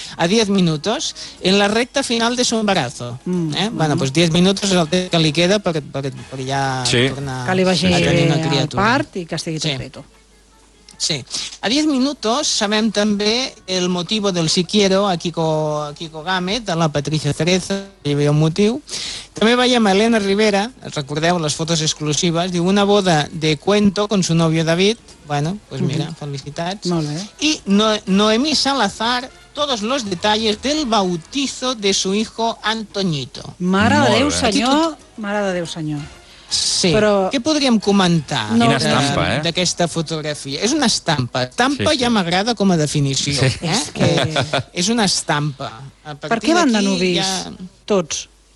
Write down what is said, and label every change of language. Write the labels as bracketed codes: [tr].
[ca] A 10 minuts, [es] en la recta final de su embarazo. [ca] Bueno, pues 10 minuts és el temps que li queda per ja, sí, tornar, que li vagi, sí, a tenir una criatura. Al part i que estigui, sí, tot reto. Sí. A 10 minuts sabem també el motiu del [es] si quiero [ca] a Kiko Gámez, de la Patricia Cerezo, hi havia un motiu. També veiem a Elena Rivera, recordeu les fotos exclusives, diu [es] una boda de cuento con su novio David, [ca] bueno, pues mira, felicitats. Molt bé. [es] I Noemí Salazar, todos los detalles del bautizo de su hijo Antoñito. [ca] Mare de Déu, senyor, mare de Déu, senyor. Sí, però... què podríem comentar d'aquesta, eh? Fotografia? És una estampa. Estampa, sí, sí, ja m'agrada com a definició. Sí. Que és una estampa. Per què van de nubis, ha... tots?